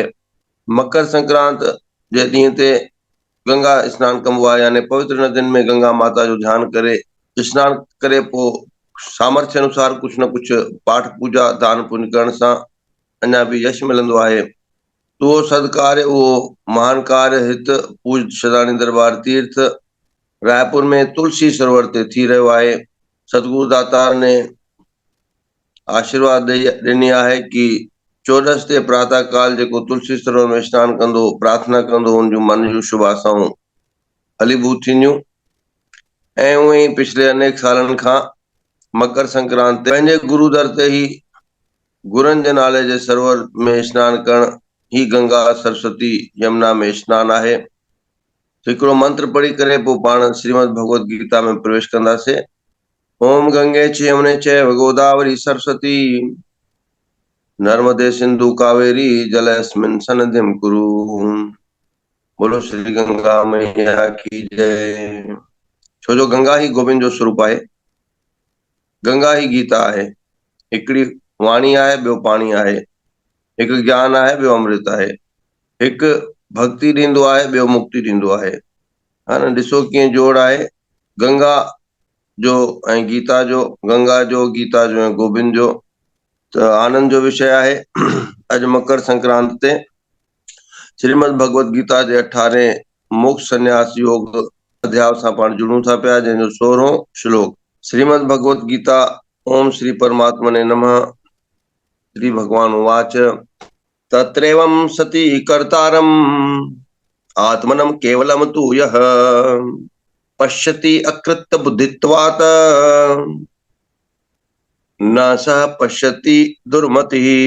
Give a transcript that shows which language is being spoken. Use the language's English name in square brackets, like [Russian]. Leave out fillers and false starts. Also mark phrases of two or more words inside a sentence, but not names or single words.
[Sindhi] मकर संक्रांत जे ॾींहं ते गंगा स्नान कबो आहे, यानी पवित्र नदियुनि में गंगा माता जो ध्यानु करे स्नान करे पोइ सामर्थ्य अनुसार कुझु न कुझु पाठ पूजा दान पुण्य करण सां अञा बि यश मिलंदो आहे। तो उहो सदकार्य, उहो महान कार्य हित पूज सदानी दरबार तीर्थ रायपुर में तुलसी सरोवर ते थी रहियो आहे। सतगुरु दातार ने आशीर्वाद ॾिनी आहे कि 14 ते प्रातः काल जेको तुलसी सरोवर में स्नान कंदो, प्रार्थना कंदो, उन जूं मन जूं शुभ आशाऊं फलीभूत थींदियूं। ऐं उहे ई पिछले अनेक सालनि खां मकर संक्रांत ते पंहिंजे गुरु दर ते ही गुरनि जे नाले जे सरोवर में स्नान करण ही गंगा सरस्वती यमुना में स्नान आहे। हिकिड़ो मंत्र पढ़ी करे पोइ पाण श्रीमद भगवत गीता में प्रवेश कंदासीं। [Sanskrit] ओम गंगे च यमुने चैव गोदावरी सरस्वती नर्मदे सिंधु कावेरी जलेस्मिन् सन्निधिं कुरु। [Hindi] बोलो श्री गंगा मैया की जय। [Sindhi] छो जो गंगा ही गोविंद जो स्वरूप आहे, गंगा ही गीता आहे। हिकिड़ी वाणी आहे, ॿियो पाणी आहे, हिकु ज्ञान आहे, ॿियो अमृत आहे, हिकु भक्ति ॾींदो आहे, ॿियो मुक्ति ॾींदो आहे। हा न, ॾिसो कीअं जोड़ आहे गंगा जो ऐं गीता जो, गंगा जो, गीता जो ऐं गोविंद जो। त आनंद जो विषय आहे अॼु मकर संक्रांत ते श्रीमद भगवत गीता जे 18 मोक्ष संन्यास योग अध्याय सां पाण जुड़ूं था पिया, जंहिंजो 16हों श्लोक। [Sanskrit] श्रीमद भगवत गीता। ओम श्री परमात्मने नमः। श्री भगवान उवाच तत्रैवं सति कर्तारम् आत्मनं केवलं तु यः पश्यति अकृत बुद्धित्वात् न सः पश्यति दुर्मतिः।